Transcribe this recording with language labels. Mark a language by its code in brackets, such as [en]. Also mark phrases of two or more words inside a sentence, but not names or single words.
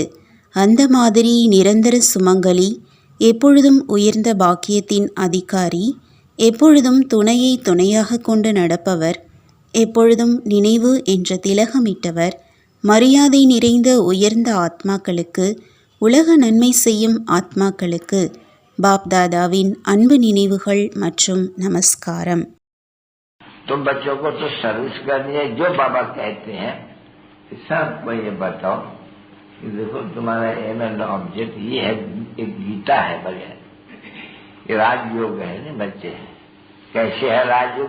[ta] அந்த மாதிரி நிரந்தர சுமங்கலி, எப்பொழுதும் உயர்ந்த பாக்கியத்தின் அதிகாரி, எப்பொழுதும் துணையை துணையாக கொண்டு நடப்பவர், எப்பொழுதும் நினைவு என்ற திலகமிட்டவர், மரியாதை நிறைந்த உயர்ந்த ஆத்மாக்களுக்கு, உலக நன்மை செய்யும் ஆத்மாக்களுக்கு பாப்தாதாவின் அன்பு நினைவுகள் மற்றும் நமஸ்காரம். [hi] तुम बच्चों को तो सर्विस करनी है, जो बाबा कहते हैं सबको ये बताओ कि देखो तुम्हारा [en] aim and object [hi] ये है, एक गीता है बढ़िया, ये राजयोग है ना बच्चे। कैसे है राजयोग?